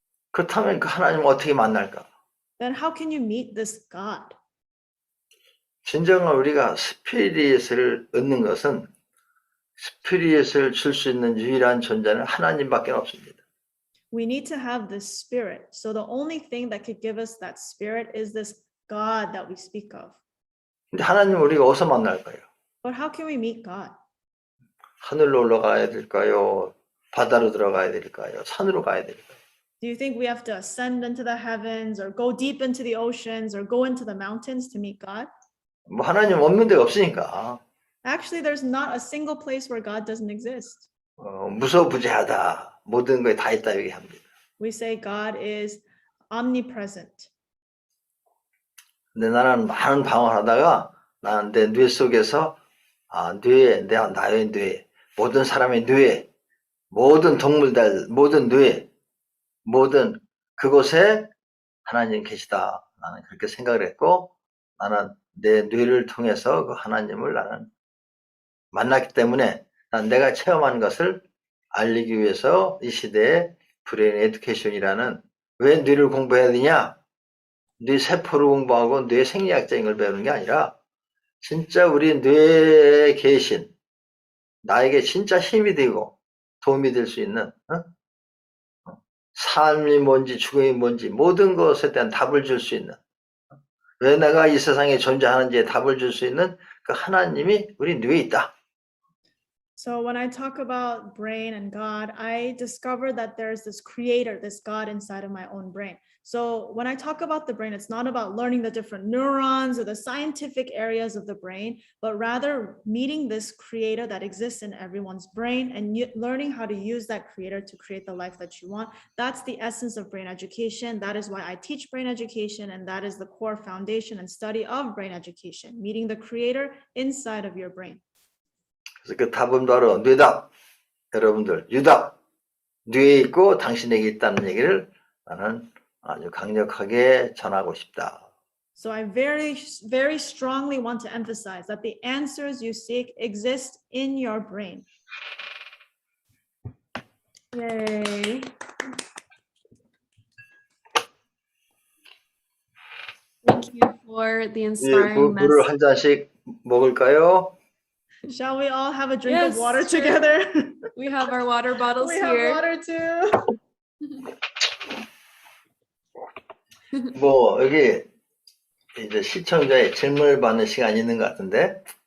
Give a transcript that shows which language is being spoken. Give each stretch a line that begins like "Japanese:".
Korean: 그렇다면 그 하나님을 어떻게 만날까?
English: Then how can you meet this God?
Korean: 진정한 우리가 스피릿을 얻는 것은 스피릿을 줄 수 있는 유일한 존재는 하나님밖에 없습니다.
English: We need to have this spirit. So the only thing that could give us that spirit is this God that we speak of.
Korean: 근데 하나님 우리가 어디서 만날까요?
English: But how can we meet God?
Korean: 하늘로 올라가야 될까요? 바다로 들어가야 될까요? 산으로 가야 될까요?
English: Do you think we have to ascend into the heavens or go deep into the oceans or go into the mountains to meet God?
Korean: 뭐 하나님 없는 데가 없으니까
English: Actually, there's not a single place where God doesn't exist.
Korean: 무소부재하다. 모든 거에 다 있다 얘기합니다.
English: We say God is omnipresent.
Korean: 근데 나는 많은 방황을 하다가 나는 내 뇌 속에서 나의 뇌, 모든 사람의 뇌, 모든 동물들, 모든 뇌, 모든 그곳에 하나님 계시다. 나는 그렇게 생각을 했고 나는 내 뇌를 통해서 그 하나님을 나는 만났기 때문에 난 내가 체험한 것을 알리기 위해서 이 시대에 브레인 에듀케이션이라는 왜 뇌를 공부해야 되냐? 뇌 세포를 공부하고 뇌 생리학적인 걸 배우는 게 아니라 진짜 우리 뇌에 계신 나에게 진짜 힘이 되고 도움이 될 수 있는 삶이 뭔지 죽음이 뭔지 모든 것에 대한 답을 줄 수 있는 왜 내가 이 세상에 존재하는지에 답을 줄 수 있는 그 하나님이 우리 뇌에 있다.
English: So when I talk about brain and God, I discovered that there's this creator, this God inside of my own brain. So when I talk about the brain, it's not about learning the different neurons or the scientific areas of the brain, but rather meeting this creator that exists in everyone's brain and learning how to use that creator to create the life that you want. That's the essence of brain education. That is why I teach brain education, and that is the core foundation and study of brain education, meeting the creator inside of your brain.
Korean: 그래서 그 답은 바로 뇌답. 여러분들 유답. 뇌에 있고 당신에게 있다는 얘기를 나는 아주 강력하게 전하고 싶다.
English: So I very, very strongly want to emphasize that the answers you seek exist in your brain. Yay. Thank you for the inspiring
Korean: 물을
English: message.
Korean: 한 잔씩 먹을까요?
English: Shall we all have a drink Yes, of water sure. together? We have our water bottles We here. have water too.
Korean: 뭐 여기 이제 시청자의 질문을 받는 시간이 있는 것 같은데.